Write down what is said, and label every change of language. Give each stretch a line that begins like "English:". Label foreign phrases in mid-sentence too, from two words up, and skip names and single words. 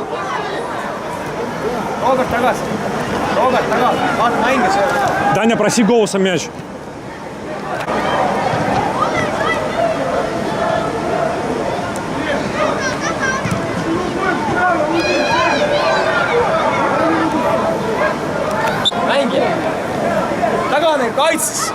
Estonian: Robert, tagasi. Robert, tagasi. Vaata mänge seal.
Russian: Даня, проси голосом мяч.
Estonian: Mängi. Tagane kaitses.